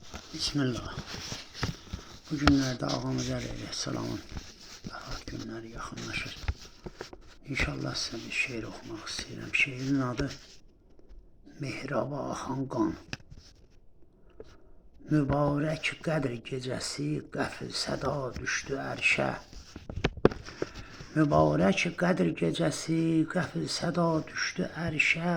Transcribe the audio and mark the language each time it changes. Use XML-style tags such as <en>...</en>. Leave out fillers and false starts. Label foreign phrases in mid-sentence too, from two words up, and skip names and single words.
<tr>Bismillah. Bu günlerde Ağamız Aleyhisselam'ın vefat günleri yakınlaşır. İnşallah size bir şiir okumak istedim. Şiirin adı Mehraba Axan Qan.</tr> <az>Mübarək qədr gecəsi qəfil səda düşdü ərşə. Mübarək qədr gecəsi qəfil səda düşdü ərşə.</az>